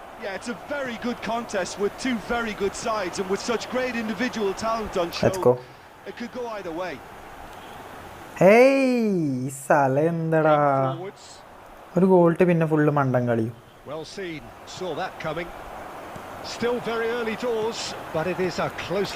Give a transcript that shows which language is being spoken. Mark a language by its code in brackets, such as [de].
[en] Yeah, it's a very good contest with two very good sides and with such great individual talent on show. Let's go. It could go either way. [ml] Hey, സല എന്താടാ ഒരു ഗോൾട്ട് പിന്നെ full മണ്ടൻ കളിയും. [en] Well seen. Saw that coming. Still very early doors, but it is a close.